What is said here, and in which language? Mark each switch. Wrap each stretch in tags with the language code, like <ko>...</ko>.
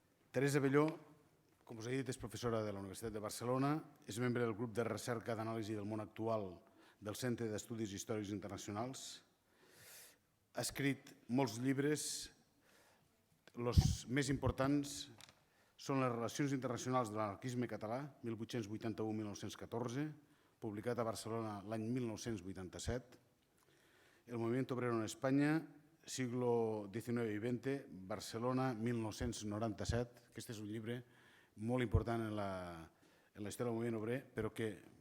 <ca>Teresa Belló, com us he dit, és professora de la Universitat de Barcelona, és membre del grup de recerca d'anàlisi del món actual del Centre d'Estudis Històrics Internacionals. Ha escrit molts llibres. Els més importants són les Relacions internacionals de l'anarquisme català, 1881-1914, publicat a Barcelona l'any 1987.</ca> <es>El movimiento obrero en España, siglo XIX y XX, Barcelona, 1997.</es> <ca>Aquest és un llibre molt important en la història del moviment obrer, però que...</ca>